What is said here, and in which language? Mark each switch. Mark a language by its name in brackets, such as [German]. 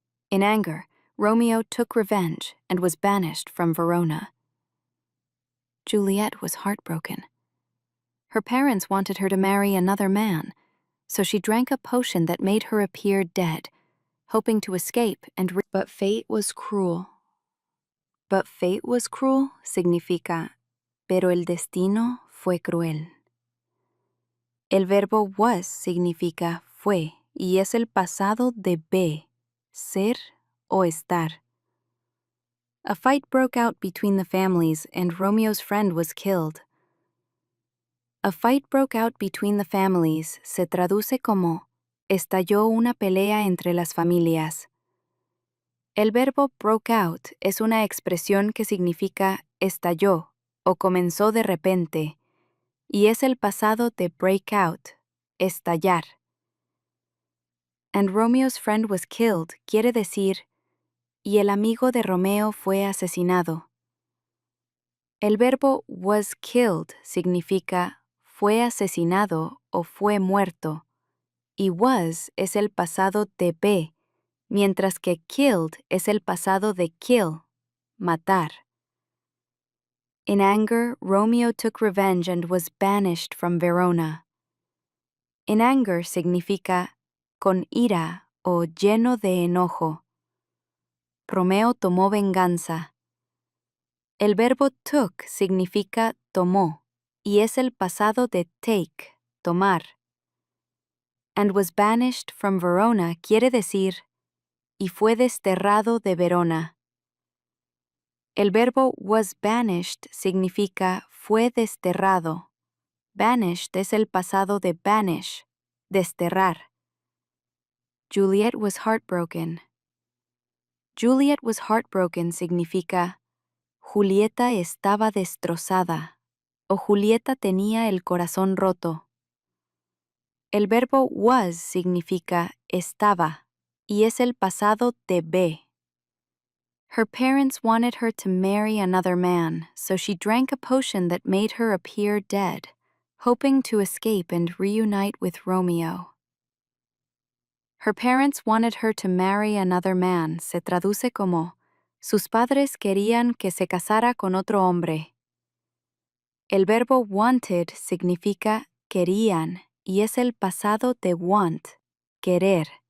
[English] In anger, Romeo took revenge and was banished from Verona. Juliet was heartbroken. Her parents wanted her to marry another man, so she drank a potion that made her appear dead, hoping to escape But fate was cruel. But fate was cruel [Spanish] significa, pero el destino fue cruel. El verbo was significa fue y es el pasado de be, ser o estar. [English] A fight broke out between the families and Romeo's friend was killed. A fight broke out between the families [Spanish] se traduce como estalló una pelea entre las familias. El verbo broke out es una expresión que significa estalló o comenzó de repente, y es el pasado de break out, estallar. [English] And Romeo's friend was killed [Spanish] quiere decir, y el amigo de Romeo fue asesinado. El verbo was killed significa fue asesinado o fue muerto, y was es el pasado de be, mientras que killed es el pasado de kill, matar. [English] In anger, Romeo took revenge and was banished from Verona. In anger [Spanish] significa con ira o lleno de enojo. Romeo tomó venganza. El verbo took significa tomó y es el pasado de take, tomar. [English] And was banished from Verona [Spanish] quiere decir y fue desterrado de Verona. El verbo was banished significa fue desterrado. Banished es el pasado de banish, desterrar. [English] Juliet was heartbroken. Juliet was heartbroken [Spanish] significa Julieta estaba destrozada o Julieta tenía el corazón roto. El verbo was significa estaba y es el pasado de be. [English] Her parents wanted her to marry another man, so she drank a potion that made her appear dead, hoping to escape and reunite with Romeo. Her parents wanted her to marry another man [Spanish] se traduce como sus padres querían que se casara con otro hombre. El verbo wanted significa querían y es el pasado de want, querer.